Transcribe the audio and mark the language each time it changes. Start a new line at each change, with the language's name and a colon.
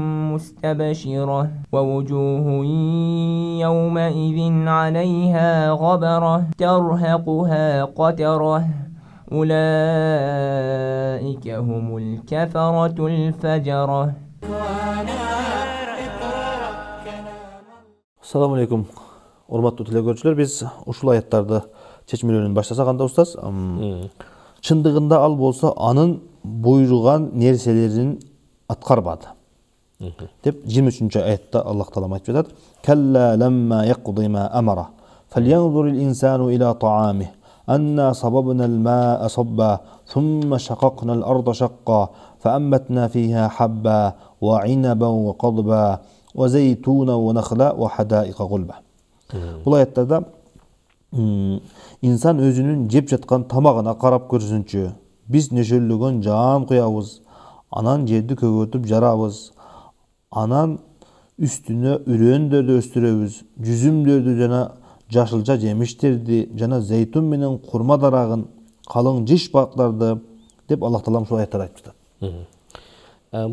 Arabic: مستبشرة ووجوه يومئذ عليها غبرة ترهقها قترة أولئك هم الكفرة الفجرة. Assalamu alaikum.
Kyrgyz: Урматтуу телекөрүүчүлөр, биз ушул аяттарды чечмелөөнүн баштасак анда устаз. Чындыгында ал болсо анын буйруган нерселерин аткарбады. Деп 23-чү аятта Аллах Таала айтып жатат.
Arabic: Калла ламма яқди ма амара. Фалянзурил инсану ила таамих. Анна сабабна ал-маа сабба. Thumma shaqaqna al-arda shaqqa. فأنبتنا فيها حبا وعنبا وقضبا وزيتونا ونخلا وحدائق غلبا.
Kyrgyz: Бұл аяттарда инсан өзүнүн жеп жаткан тамагына карап көрсүнчү. Биз нөшөлөгөн жаан куябыз, анан жерди көгөртүп жарабыз, анан үстүнө үрөндөрдү өстүрөбүз, жүзүмдөрдү жана жашылча жемиштерди жана зейтун менен курма дарагын, калың жиш бактарды деп Аллах Таала ушул аяттарда айтып жатат.